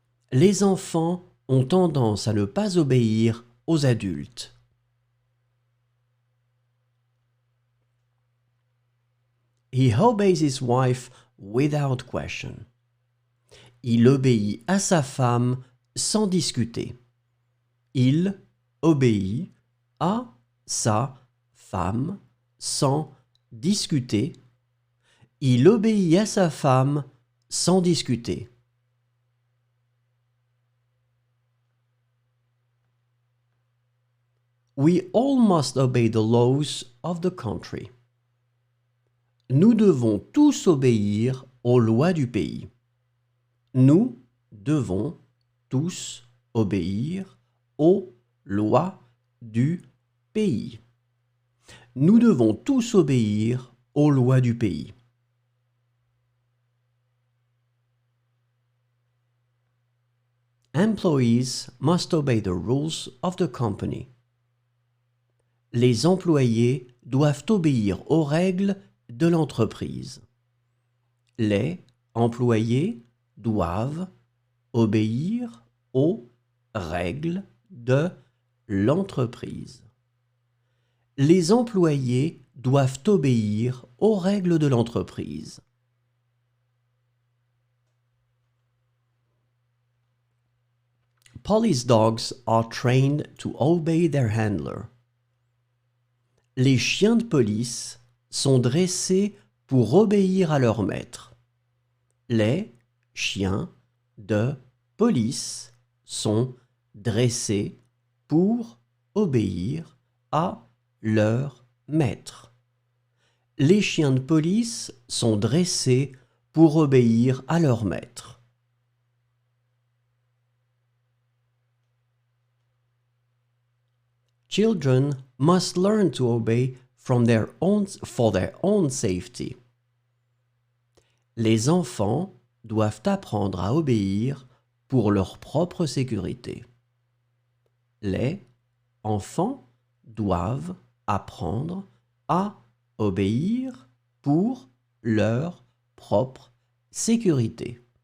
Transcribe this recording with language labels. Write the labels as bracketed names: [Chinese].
[French] Les enfants ont tendance à ne pas obéir aux adultes. [English] He obeys his wife without question. [French] Il obéit à sa femme sans discuter. Il obéit à sa femme sans discuter. Il obéit à sa femme sans discuter. [English] We all must obey the laws of the country. [French] Nous devons tous obéir aux lois du pays. Nous devons tous obéir aux lois du pays. Nous devons tous obéir aux lois du pays. [English] Employees must obey the rules of the company. [French] Les employés doivent obéir aux règles de l'entreprise. Les employés doivent obéir aux règles de l'entreprise. Les employés doivent obéir aux règles de l'entreprise. [English] Police dogs are trained to obey their handler. [French] Les chiens de police sont dressés pour obéir à leur maître. Les chiens de police sont dressés pour obéir à leur maître. Les chiens de police sont dressés pour obéir à leur maître. [English] Children must learn to obey for their own safety. [French] Les enfants doivent apprendre à obéir pour leur propre sécurité. Les enfants doivent apprendre à obéir pour leur propre sécurité.